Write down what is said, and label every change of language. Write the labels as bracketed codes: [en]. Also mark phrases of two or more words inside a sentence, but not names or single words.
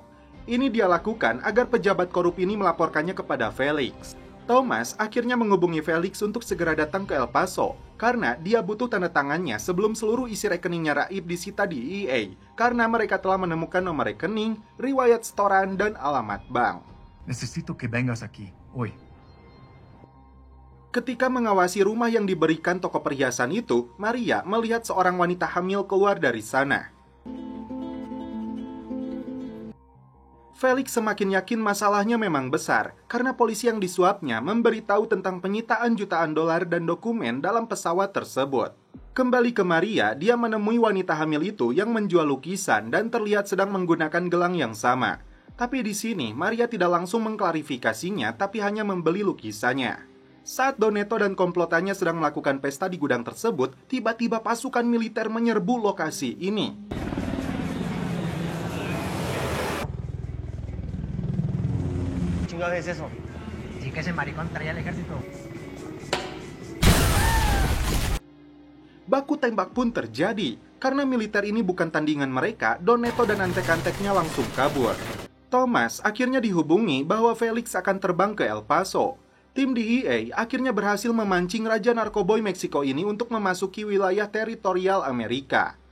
[id] Ini dia lakukan agar pejabat korup ini melaporkannya kepada Felix. Thomas akhirnya menghubungi Felix untuk segera datang ke El Paso, karena dia butuh tanda tangannya sebelum seluruh isi rekeningnya Raib disita di EA, karena mereka telah menemukan nomor rekening, riwayat setoran, dan alamat bank. [es] Necesito que vengas aquí, hoy. [id] Ketika mengawasi rumah yang diberikan toko perhiasan itu, Maria melihat seorang wanita hamil keluar dari sana. Felix semakin yakin masalahnya memang besar, karena polisi yang disuapnya memberitahu tentang penyitaan jutaan dolar dan dokumen dalam pesawat tersebut. Kembali ke Maria, dia menemui wanita hamil itu yang menjual lukisan dan terlihat sedang menggunakan gelang yang sama. Tapi di sini, Maria tidak langsung mengklarifikasinya, tapi hanya membeli lukisannya. Saat Doneto dan komplotannya sedang melakukan pesta di gudang tersebut, tiba-tiba pasukan militer menyerbu lokasi ini. [es] ¿Qué es eso? Sí que ese maricón traía el ejército. [id] Baku tembak pun terjadi. Karena militer ini bukan tandingan mereka, Doneto dan antek-anteknya langsung kabur. Thomas akhirnya dihubungi bahwa Felix akan terbang ke El Paso. Tim di EA akhirnya berhasil memancing Raja Narkoboy Meksiko ini untuk memasuki wilayah teritorial Amerika.